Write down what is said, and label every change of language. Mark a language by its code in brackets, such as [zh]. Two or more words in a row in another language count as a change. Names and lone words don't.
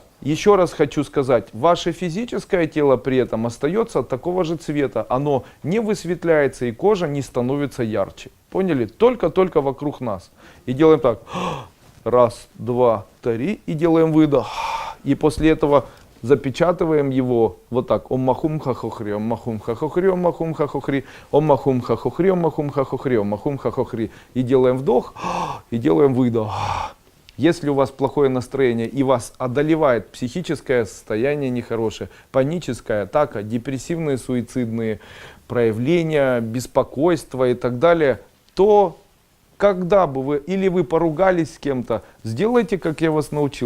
[ru] Еще раз хочу сказать, ваше физическое тело при этом остается такого же цвета. Оно не высветляется и кожа не становится ярче. Поняли? Только вокруг нас. И делаем так. 1, 2, 3. И делаем выдох. И после этого запечатываем его вот так. Ом махум хахохри, ом махум хахохри, ом махум хахохри, ом махум хахохри, ом махум хахохри, ом махум хахохри. И делаем вдох, и делаем выдох. Если у вас плохое настроение и вас одолевает психическое состояние нехорошее, паническая атака, депрессивные, суицидные проявления, беспокойство и так далее, то когда бы вы, или вы поругались с кем-то, сделайте, как я вас научил.